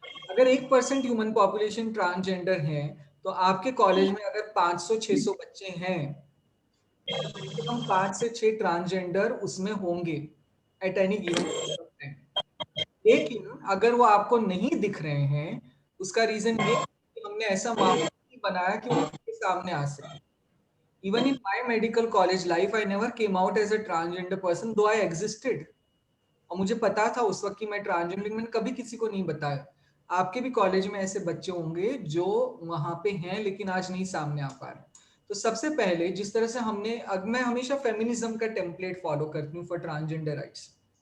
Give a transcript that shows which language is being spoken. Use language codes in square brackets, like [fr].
[hi] अगर 1% human population transgender है तो आपके कॉलेज में अगर 500-600 बच्चे हैं तो हम 5 से 6 ट्रांसजेंडर उसमें होंगे [en] At any given time. [hi] लेकिन अगर वो आपको नहीं दिख रहे हैं, उसका रीजन ये कि हमने ऐसा माहौल नहीं बनाया कि वो आपके सामने आ सके. [en] Even in my medical college life, I never came out as a transgender person, though I existed. [hi] और मुझे पता था उस वक्त कि मैं ट्रांसजेंडर, लेकिन मैंने कभी किसी को नहीं बताया. आपके भी कॉलेज में ऐसे बच्चे होंगे जो वहां पे हैं लेकिन आज नहीं सामने आ पा रहे. तो सबसे पहले जिस तरह से मैं हमेशा फेमिनिज्म का टेम्पलेट फॉलो करती हूँ [en] For transgender rights.